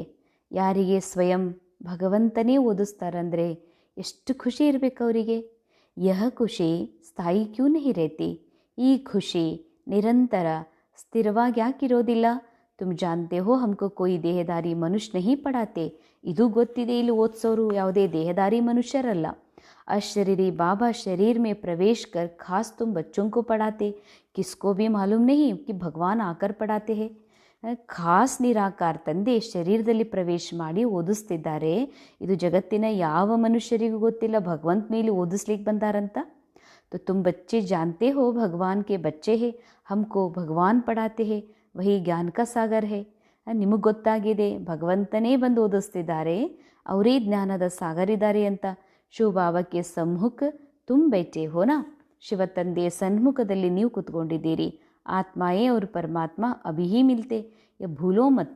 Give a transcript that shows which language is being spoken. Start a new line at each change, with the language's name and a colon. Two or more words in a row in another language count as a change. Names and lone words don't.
Kannada: ಯಾರಿಗೆ ಸ್ವಯಂ ಭಗವಂತನೇ ಓದಿಸ್ತಾರಂದರೆ ಎಷ್ಟು ಖುಷಿ ಇರಬೇಕು ಅವರಿಗೆ.
Hindi: यह खुशी स्थायी क्यों नहीं रहती.
Kannada: ಈ ಖುಷಿ ನಿರಂತರ ಸ್ಥಿರವಾಗಿ ಯಾಕಿರೋದಿಲ್ಲ.
Hindi: तुम जानते हो हमको कोई देहधारी मनुष्य नहीं पढ़ाते.
Kannada: ಇದು ಗೊತ್ತಿದೆ, ಇಲ್ಲಿ ಓದಿಸೋರು ಯಾವುದೇ ದೇಹದಾರಿ ಮನುಷ್ಯರಲ್ಲ.
Hindi: अशरीरी बाबा शरीर में प्रवेश कर खास तुम बच्चों को पढ़ाते, किसको भी मालूम नहीं कि भगवान आकर पढ़ाते हैं.
Kannada: ಖಾಸ್ ನಿರಾಕಾರ ತಂದೆ ಶರೀರದಲ್ಲಿ ಪ್ರವೇಶ ಮಾಡಿ ಓದಿಸ್ತಿದ್ದಾರೆ. ಇದು ಜಗತ್ತಿನ ಯಾವ ಮನುಷ್ಯರಿಗೂ ಗೊತ್ತಿಲ್ಲ ಭಗವಂತ ಮೇಲೆ ಓದಿಸ್ಲಿಕ್ಕೆ ಬಂದಾರಂತ.
Hindi: तो तुम बच्चे जानते हो भगवान के बच्चे हैं, हमको भगवान पढ़ाते हैं, वही ज्ञान का सागर है.
Kannada: ನಿಮಗೆ ಗೊತ್ತಾಗಿದೆ ಭಗವಂತನೇ ಬಂದು ಓದಿಸ್ತಿದ್ದಾರೆ, ಅವರೇ ಜ್ಞಾನದ ಸಾಗರ ಇದ್ದಾರೆ ಅಂತ.
Hindi: शिव बाबा के सम्मुख तुम बैठे हो ना.
Kannada: ಶಿವ ತಂದೆಯ ಸನ್ಮುಖದಲ್ಲಿ ನೀವು ಕೂತ್ಕೊಂಡಿದ್ದೀರಿ. ಆತ್ಮಾಯೇ ಅವರು ಪರಮಾತ್ಮ
Hindi: अभी ही मिलते, यह भूलो मत.